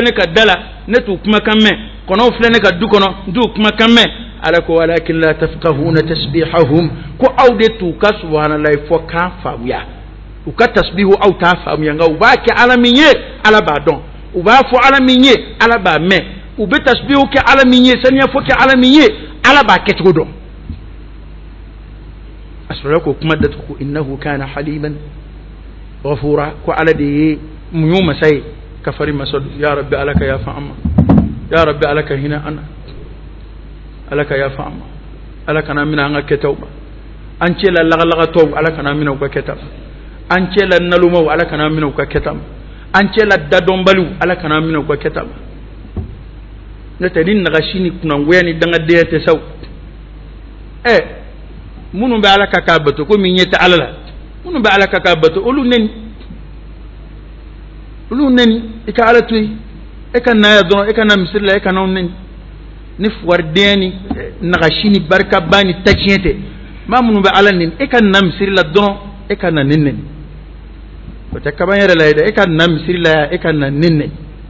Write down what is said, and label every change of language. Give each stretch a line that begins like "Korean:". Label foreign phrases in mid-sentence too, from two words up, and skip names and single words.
Bambara: ne ka da la ne t'u kumakan mɛn kɔnɔw filɛ ne ka du kɔnɔ n t'u kumakan mɛn ala ko
Arabic: ولكن لا تفقهون تسبيحهم
Bambara: ko aw de t'u ka subhanallahi fɔ kan faamuya u ka tasbihu aw t'a faamuya nka u b'a kɛ ala min ye ala b'a dɔn u b'a fɔ ala min ye ala b'a mɛn u bɛ tasbihu kɛ ala min ye saniya fɔ kɛ ala min ye ala b'a kɛcogo dɔn a sɔrɔla k'o kuma datugu ko
Arabic: إنه كان حليما غفورا
Bambara: ko ala de ye muɲu masa ye kafari masa
Arabic: يا رب
Bambara: ala ka yafa amma
Arabic: يا رب
Bambara: ala ka hina ana ala ka yafa amma ala kana mina an ka kɛtaw ma an cɛ la lagalagatɔw ala kana mina u ka kɛta ma an cɛ la nalumaw ala kana mina u ka kɛta ma an cɛ la dadɔnbaliw ala kana mina u ka kɛta ma n'o tɛ ni nagasi ni kunangoya ni dangadenya tɛ saw minnu bɛ ala ka k'a bato ko min ɲɛ tɛ ala la minnu bɛ ala ka k'a bato olu neni i ka ala to yen e ka na ya dɔrɔn e ka na misiri la e ka n'aw neni ni fugaridenya ni nagasi ni barikaba ni taciɲɛ tɛ maa minnu bɛ ala neni e ka na misiri la dɔrɔn e ka na ne neni o tɛ kaba yɛrɛ la ye dɛ e ka na misiri la yan e ka na ne neni